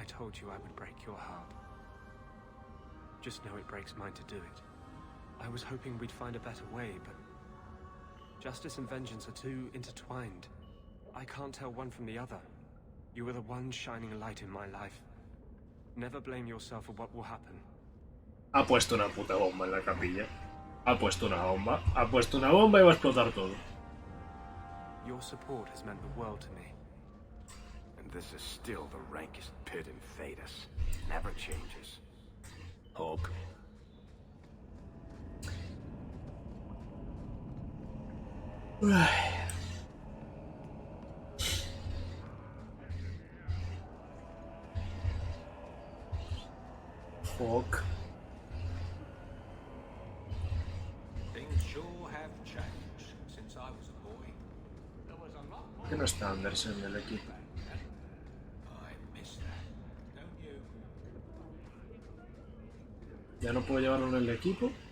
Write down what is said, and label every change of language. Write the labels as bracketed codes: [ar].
[en] I told you I would break your heart. Just know it breaks mine to do it. I was hoping we'd find a better way, but... justice and vengeance are too intertwined. I can't tell one from the other. You were the one shining a light in my life. Never blame yourself for what will happen. [es] Ha puesto una puta bomba en la capilla. Ha puesto una bomba. Ha puesto una bomba y va a explotar todo. [en] Your support has meant the world to me. And this is still the rankest pit in Thedas. Never changes. Hawk. Hawk. Things sure have changed since I was a boy. There was a lot more [es] ¿Por qué no está Anders en el equipo? [en] I miss that, don't you? [es] ¿Ya no puedo llevarlo en el equipo?